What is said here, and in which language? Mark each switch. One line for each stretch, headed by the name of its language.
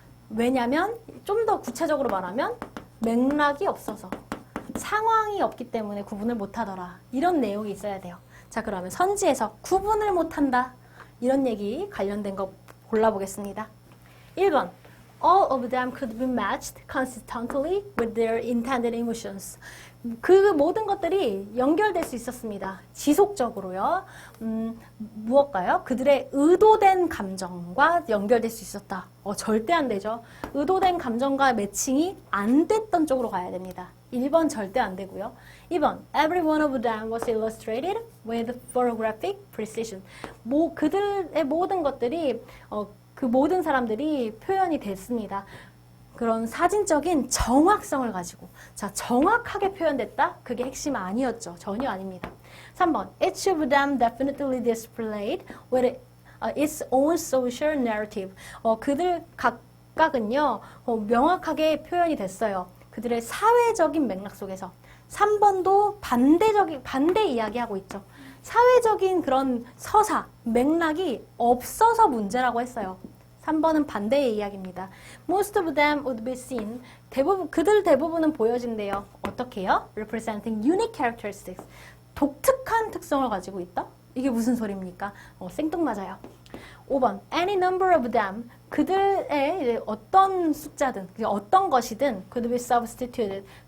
Korean: 왜냐면 좀 더 구체적으로 말하면 맥락이 없어서 상황이 없기 때문에 구분을 못하더라. 이런 내용이 있어야 돼요. 자, 그러면 선지에서 구분을 못한다. 이런 얘기 관련된 거 골라보겠습니다. 1번.
English: All of them could be matched consistently with their intended emotions.
Korean: 그 모든 것들이 연결될 수 있었습니다. 지속적으로요. 무엇가요? 그들의 의도된 감정과 연결될 수 있었다. 절대 안 되죠. 의도된 감정과 매칭이 안 됐던 쪽으로 가야 됩니다. 1번 절대 안 되고요.
English: 2번, every one of them was illustrated with photographic precision.
Korean: 그들의 모든 것들이 그 모든 사람들이 표현이 됐습니다. 그런 사진적인 정확성을 가지고. 자, 정확하게 표현됐다? 그게 핵심 아니었죠. 전혀 아닙니다.
English: 3번, each of them definitely displayed with its own social narrative.
Korean: 그들 각각은요, 명확하게 표현이 됐어요. 그들의 사회적인 맥락 속에서. 3번도 반대 이야기하고 있죠. 사회적인 그런 서사, 맥락이 없어서 문제라고 했어요. 3번은 반대의 이야기입니다.
English: Most of them would be seen.
Korean: 그들 대부분은 보여진대요. 어떻게 해요?
English: Representing unique characteristics.
Korean: 독특한 특성을 가지고 있다? 이게 무슨 소리입니까? 생뚱맞아요. 5번.
English: Any number of them.
Korean: 그들의 어떤 숫자든, 어떤 것이든
English: could be substituted.